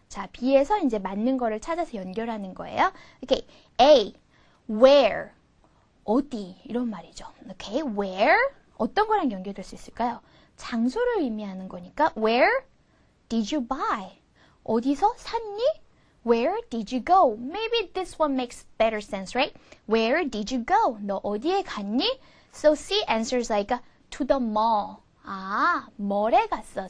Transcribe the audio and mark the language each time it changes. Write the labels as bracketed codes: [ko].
[ko] 자, B에서 이제 맞는 거를 찾아서 연결하는 거예요. Okay, A, where, 어디 이런 말이죠. Okay, where, 어떤 거랑 연결될 수 있을까요? 장소를 의미하는 거니까 [en] where did you buy? [ko] 어디서 샀니? [en] Where did you go? Maybe this one makes better sense, right? Where did you go? [ko] 너 어디에 갔니? [en] So C answers like to the mall. [ko] 아, 몰에 갔어.